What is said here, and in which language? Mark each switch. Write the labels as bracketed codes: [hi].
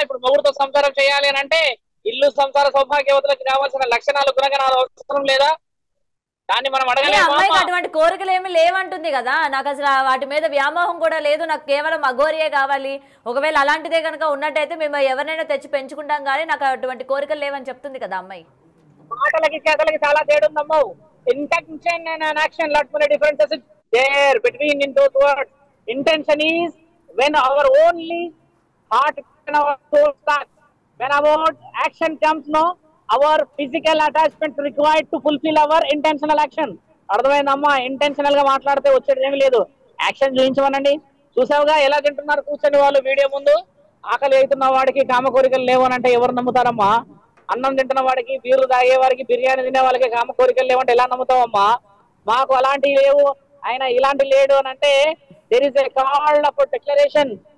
[te] ఇప్పుడు మొగుడుతో సంసారం చేయాలి అని అంటే ఇల్లు సంసార సౌభాగ్యవతులకి కావాల్సిన లక్షణాలు గుణగణాలు అవసరం లేదా? దాన్ని మనం అడగలేము. అమ్మాయికి అటువంటి కోరికలు ఏమి లేవంటుంది కదా. నాకు అసలు వాటి మీద వ్యామోహం కూడా లేదు, నాకు కేవలం అఘోరియే కావాలి. ఒకవేళ అలాంటిదే కనుక ఉన్నట్టయితే మేము ఎవరినైనా తెచ్చి పెంచుకుంటాం, కానీ నాకు అటువంటి కోరికలు లేవని చెప్తుంది కదా అమ్మాయి. మాటలకి చేతలకి చాలా తేడా ఉందమ్మా. [en] Intention and action, lot many differences there between in those words. Intention is when our only heart and our soul starts. When our action comes, no, our physical attachment required to fulfill our intentional action. [te] అర్థమైందమ్మా? Intentional గా మాట్లాడితే వచ్చేది ఏమి లేదు. Action చూపించమనండి. చూసావుగా ఎలా తింటున్నారు కూర్చొని వాళ్ళు వీడియో ముందు. ఆకలి అవుతున్న వాడికి కామ కోరికలు లేవనంటే ఎవరు నమ్ముతారమ్మా? అన్నం తింటున్న వాడికి, బీర్లు తాగే వారికి, బిర్యానీ తినే వాళ్ళకి కామ కోరికలు లేవంటే ఎలా నమ్ముతావమ్మా? మాకు అలాంటివి లేవు, ఆయన ఇలాంటి లేడు అని అంటే [en] There is a called up declaration.